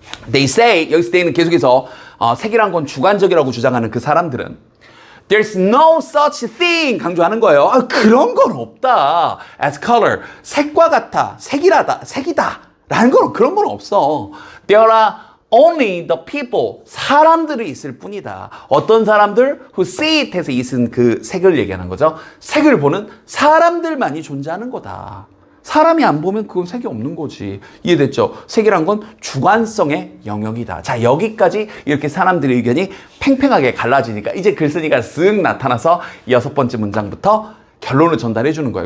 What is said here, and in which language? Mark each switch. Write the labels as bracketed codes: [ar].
[en] They say, [ko] 여기서 they는 계속해서 색이란 건 주관적이라고 주장하는 그 사람들은 [en] There's no such thing [ko] 강조하는 거예요. 그런 건 없다. [en] As color, [ko] 색과 같아, 색이다 라는 건 그런 건 없어. [en] There are only the people, [ko] 사람들이 있을 뿐이다. 어떤 사람들? [en] Who see it [ko] 해서 it은 그 색을 얘기하는 거죠. 색을 보는 사람들만이 존재하는 거다. 사람이 안 보면 그건 색이 없는 거지. 이해됐죠? 색이란 건 주관성의 영역이다. 자, 여기까지 이렇게 사람들의 의견이 팽팽하게 갈라지니까 이제 글쓴이가 쓱 나타나서 6번째 문장부터 결론을 전달해 주는 거예요.